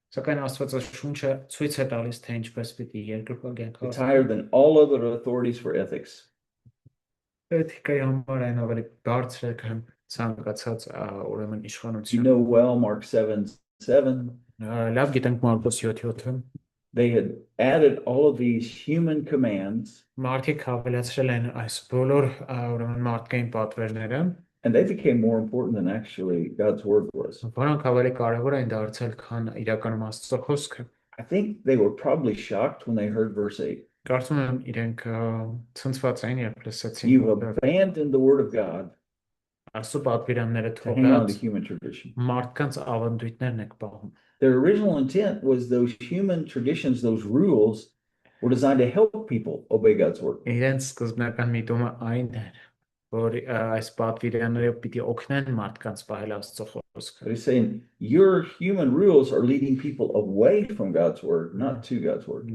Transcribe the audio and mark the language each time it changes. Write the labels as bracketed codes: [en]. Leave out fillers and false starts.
[hy] Սակայն Աստվածը շունչը ցույց է տալիս, թե ինչպես պիտի երկրպագենք [en] It's higher than all other authorities for ethics. [hy] Էթիկայի համար այն ավելի բարձր է, քան ցանկացած ուրեմն [en] You [hy] իշխանություն։ [en] know well, Mark 7:7, [hy] Լավ գիտենք Մարկոս 7:7-ը։ [en] they had added all of these human commands, [hy] Մարդիկ հավելացրել են այս բոլոր ուրեմն մարդկային պատվերները, [en] and they became more important than actually God's word was. [hy] որոնք ավելի կարևոր են դարձել, քան իրականում Աստծո խոսքը։ [en] I think they were probably shocked when they heard verse 8. [hy] Կարծում եմ իրենք ցնցված էին, երբ լսեցին, [en] You've [hy] որ [en] abandoned the word of God [hy] Աստծո պատվիրանները [en] to hang on to [hy] թողած [en] human tradition. [hy] մարդկանց ավանդույթներն եք պահում։ [en] Their original intent was those human traditions, those rules, were designed to help people obey God's word. [hy] Իրենց սկզբնական միտումը այն էր, որ այս պատվիրանները պիտի օգնեն մարդկանց պահել Աստծո խոսքը։ [en] But he's saying your human rules are leading people away from God's word, not to God's word.